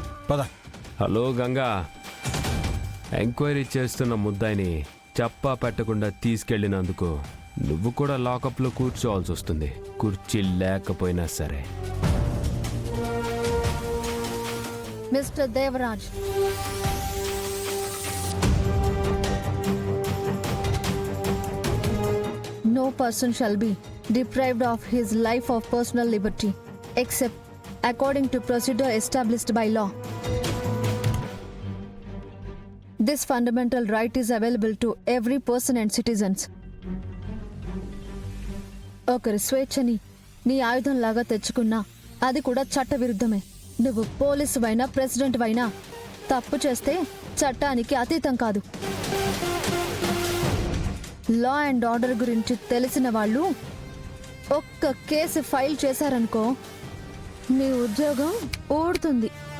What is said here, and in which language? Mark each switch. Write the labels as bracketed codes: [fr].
[te] పద. Hello Ganga, enquiry చేస్తున్న ముద్దాయిని చెప్పా పెట్టకుండా తీసుకెళ్ళినందుకు నువ్వు కూడా లాకప్లో కూర్చోవాల్సి వస్తుంది, కుర్చీ లేకపోయినా సరే. [en] Mister Devaraj, no person shall be deprived of his life of personal liberty except according to procedure established by law. This fundamental right is available to every person and citizens. [te] ఒకరి స్వేచ్ఛని నీ ఆయుధంలాగా తెచ్చుకున్నా అది కూడా చట్టవిరుద్ధమే. నువ్వు పోలీసు అయినా ప్రెసిడెంట్ అయినా తప్పు చేస్తే చట్టానికి అతీతం కాదు. లా అండ్ ఆర్డర్ గురించి తెలిసిన వాళ్ళు ఒక్క కేసు ఫైల్ చేశారనుకో నీ ఉద్యోగం ఊడుతుంది.